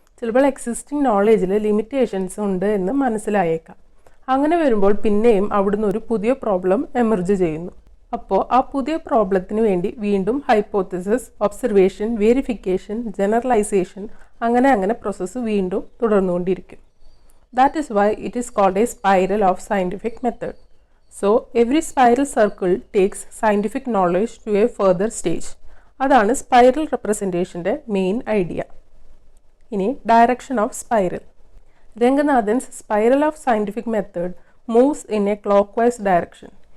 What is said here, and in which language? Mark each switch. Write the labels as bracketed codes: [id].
[ml] ചിലപ്പോൾ existing നോളേജിൽ limitations ഉണ്ട് എന്ന് മനസ്സിലായേക്കാം. അങ്ങനെ വരുമ്പോൾ പിന്നെയും അവിടുന്ന് ഒരു പുതിയ പ്രോബ്ലം എമർജ് ചെയ്യുന്നു. അപ്പോൾ ആ പുതിയ പ്രോബ്ലത്തിന് വേണ്ടി വീണ്ടും ഹൈപ്പോത്തസിസ്, ഒബ്സർവേഷൻ, വെരിഫിക്കേഷൻ, ജനറലൈസേഷൻ അങ്ങനെ പ്രോസസ്സ് വീണ്ടും തുടർന്നുകൊണ്ടിരിക്കും. [en] That is why it is called a spiral of scientific method. So every spiral circle takes scientific knowledge to a further stage. [ml] അതാണ് സ്പൈറൽ റെപ്രസെൻറ്റേഷൻ്റെ മെയിൻ ഐഡിയ. ഇനി direction of spiral. [en] Ranganathan's spiral of scientific method moves in a clockwise direction.